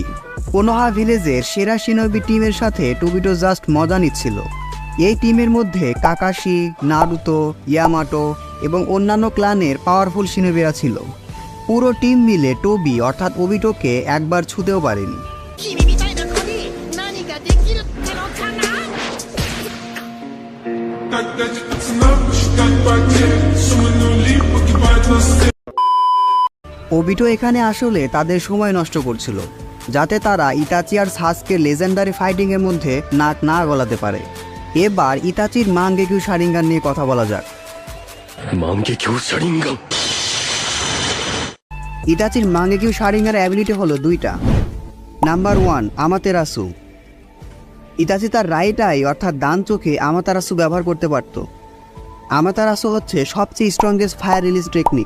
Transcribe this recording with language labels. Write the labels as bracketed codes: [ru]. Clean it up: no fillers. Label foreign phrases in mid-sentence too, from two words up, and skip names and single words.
[bn] কোনোহা ভিলেজের সেরা শিনোবি টিমের সাথে টোবিটো জাস্ট মজা নিচ্ছিল। এই টিমের মধ্যে কাকাশি, নারুতো, ইয়ামাটো এবং অন্যান্য ক্লানের পাওয়ারফুল শিনোবিরা ছিল। পুরো টিম মিলে টোবি অর্থাৎ ওবিটোকে একবার ছুঁতেও পারেনি। [ja] 君みたいな子に何ができるってのかな [bn] ওবিটো এখানে আসলে তাদের সময় নষ্ট করছিল যাতে তারা ইতাচি আর সাসকে [en] legendary fighting [bn] মধ্যে নাক না গলাতে পারে। এবার ইতাচির মাঙ্গেকিউ শারিঙ্গান নিয়ে কথা বলা যাক। [ja] 万華鏡車輪眼。 [bn] ইতাচির মাঙ্গেকিউ শারিঙ্গার অ্যাবিলিটি হলো দুইটা। নাম্বার 1 আমাতেরাসু। ইতাচি তার [en] right eye [bn] অর্থাৎ ডান চোখে আমাতেরাসু ব্যবহার করতে পারত। আমাতেরাসু হচ্ছে সবচেয়ে [en] strongest fire release technique.